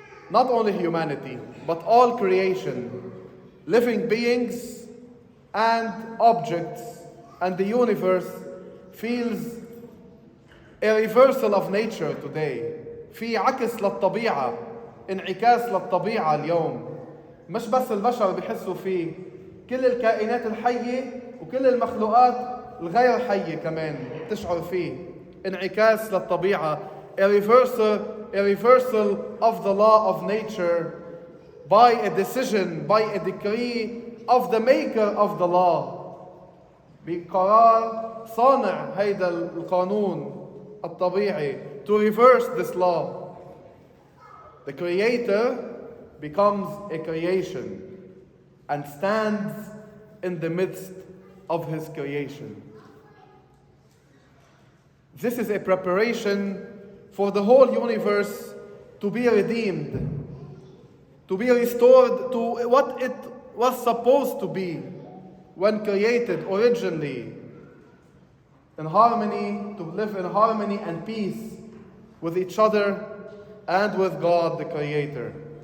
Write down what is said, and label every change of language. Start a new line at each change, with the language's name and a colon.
English: Not only humanity, but all creation, living beings and objects and the universe feels a reversal of nature today.
Arabic: في عكس للطبيعة، انعكاس للطبيعة اليوم. مش بس البشر بيحسوا فيه، كل الكائنات الحية وكل المخلوقات الغير حية كمان تشعر فيه. انعكاس للطبيعة.
English: A reversal of the law of nature by a decision, by a decree of the maker of the law.
Arabic: بقرار صانع هيدا القانون الطبيعي
English: to reverse this law. The creator becomes a creation and stands in the midst of his creation. This is a preparation for the whole universe to be redeemed, to be restored to what it was supposed to be when created originally, in harmony, to live in harmony and peace with each other and with God the Creator.